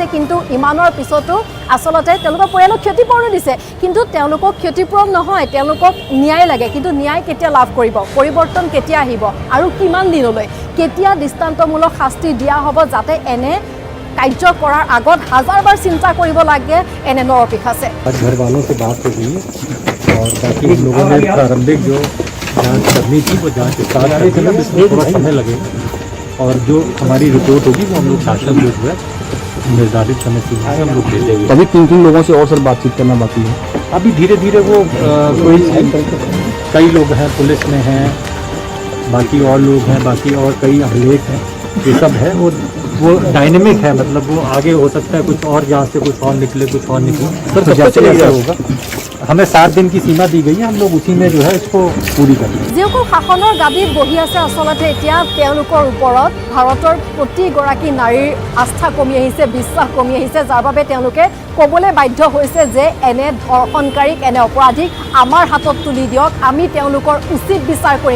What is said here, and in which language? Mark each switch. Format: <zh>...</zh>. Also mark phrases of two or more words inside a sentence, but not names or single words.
<as>কিন্তু ইমানৰ পিছতো আচলতে তেওঁলোকৰ পৰিয়ালক ক্ষতিপূৰণ দিছে। কিন্তু তেওঁলোকক ক্ষতিপূৰণ নহয়, তেওঁলোকক ন্যায় লাগে। কিন্তু ন্যায় কেতিয়া লাভ কৰিব? পৰিৱৰ্তন কেতিয়া আহিব? আৰু কিমান দিনলৈ? কেতিয়া দৃষ্টান্তমূলক শাস্তি দিয়া হ'ব যাতে এনে কাৰ্য কৰাৰ আগত হাজাৰবাৰ চিন্তা কৰিব লাগে এনে নৰপিশাচে?</as> <hi>घर वालों से बात हो गई और बाकी हम लोगों ने प्रारंभिक जो जांच करनी थी वो जांच स्टार्ट कर दी, इसमें थोड़ा समय लगेगा और जो हमारी रिपोर्ट होगी वो हम लोग शासन जो है निर्धारित समय सीमा में हम लोग दे देंगे। अभी 3 लोगों से और सर बातचीत करना बाकी है। अभी धीरे धीरे वो कई लोग हैं, पुलिस में हैं, बाकी और लोग हैं, बाकी और कई अभिलेख हैं, ये सब है। वो वो डायनेमिक है, मतलब वो आगे हो सकता है कुछ और, यहाँ से कुछ और निकले सर तो जैसे ऐसा होगा। हमें 7 दिन की सीमा दी गई है, हम लोग उसी में जो है इसको पूरी करेंगे।</hi> <as>যিসকল শাসনৰ গাদীত বহি আছে আচলতে এতিয়া তেওঁলোকৰ ওপৰত ভাৰতৰ প্ৰতিগৰাকী নাৰীৰ আস্থা কমি আহিছে, বিশ্বাস কমি আহিছে, যাৰ বাবে তেওঁলোকে ক'বলৈ বাধ্য হৈছে যে এনে ধৰ্ষণকাৰীক, এনে অপৰাধীক আমাৰ হাতত তুলি দিয়ক, আমি তেওঁলোকৰ উচিত বিচাৰ কৰিম।</as>